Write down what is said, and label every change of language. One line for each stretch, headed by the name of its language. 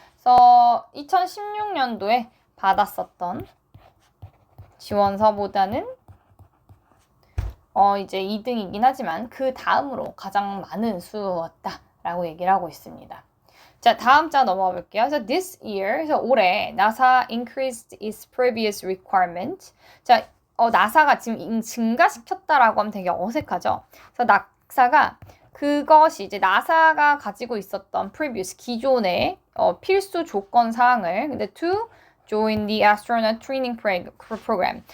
Korean: 그래서 2016년도에 받았었던 지원서보다는 이제 2등이긴 하지만 그 다음으로 가장 많은 수였다라고 얘기를 하고 있습니다. 자, 다음 자 넘어가 볼게요.
English: 그래서 this year,
Korean: 그래서 올해
English: NASA increased its previous requirement.
Korean: 자, 나사가 지금 증가시켰다라고 하면 되게 어색하죠. 그래서 나사가 그것이 이제 나사가 가지고 있었던 previous 기존의 필수 조건 사항을 근데
English: to join the astronaut training program.